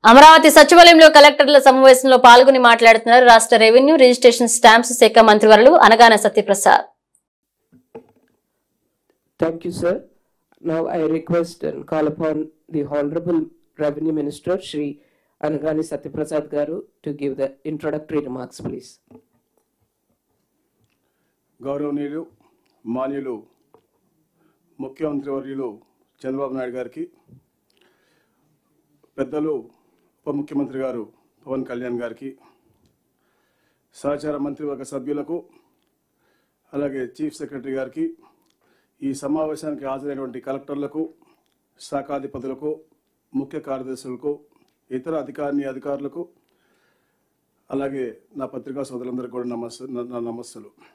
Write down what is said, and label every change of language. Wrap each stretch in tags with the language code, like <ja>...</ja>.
<te>అమరావతి సచివాలయంలో కలెక్టర్ల సమావేశంలో పాల్గొని మాట్లాడుతున్నారు రాష్ట్ర రెవెన్యూ రిజిస్ట్రేషన్ స్టాంప్స్ శాఖ మంత్రివర్యులు అనగాన Satyaprasad.</te> <en>Thank you, sir. Now I request and call upon the Honorable Revenue Minister, Shri Anagani Satyaprasad Garu, to give the introductory remarks, please.</en> <te>గౌరవనీయులు మాన్యులు ముఖ్యమంత్రి వర్యులు చంద్రబాబు నాయుడు గారికి, పెద్దలు ఉప ముఖ్యమంత్రి గారు పవన్ కళ్యాణ్ గారికి, సహచార మంత్రివర్గ సభ్యులకు, అలాగే చీఫ్ సెక్రటరీ గారికి, ఈ సమావేశానికి హాజరైనటువంటి కలెక్టర్లకు, శాఖాధిపతులకు, ముఖ్య కార్యదర్శులకు, ఇతర అధికారులకు, అలాగే నా పత్రికా సోదరులందరికీ కూడా నా నమస్సులు.</te>